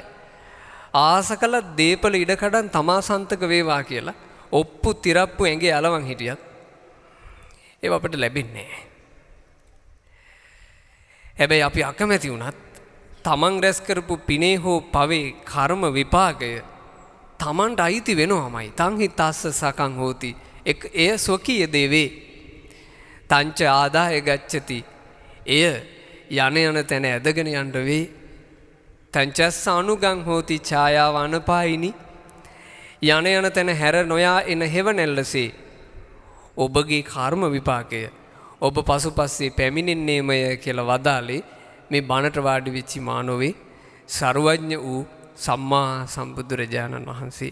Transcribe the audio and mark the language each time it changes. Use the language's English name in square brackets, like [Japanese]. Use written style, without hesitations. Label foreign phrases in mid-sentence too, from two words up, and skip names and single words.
[Sinhala] ආස කළා දීපල ඉඩකඩම් තමා සන්තක වේවා කියලා ඔප්පු තිරප්පු ඇඟේ අලවන් හිටියත් ඒව අපිට ලැබෙන්නේ නැහැ. හැබැයි අපි අකමැති වුණත් තමන් රැස් කරපු පිනේ හෝ පවේ කර්ම විපාකය තමන්ට අයිති වෙනවමයි. [Pali] තං හිතස්ස සකං හෝති. [Sinhala] එය ස්වකීය දේවේ. [Pali] තංච ආදාය ගච්ඡති. [Sinhala] එය යන තැන ඇදගෙන යන්න වේ. [Pali] තංචස්ස අනුගං හෝති ඡායාව අනපායිනි. [Sinhala] යන තැන හැර නොයා එන හෙවණැල්ලසේ ඔබගේ කර්ම විපාකය ඔබ පසුපස්සේ පැමිණෙන්නේමය කියලා වදාලේ මේ බණට වාඩි වෙච්ච මානවේ සර්වඥ වූ සම්මා සම්බුදුරජාණන් වහන්සේ.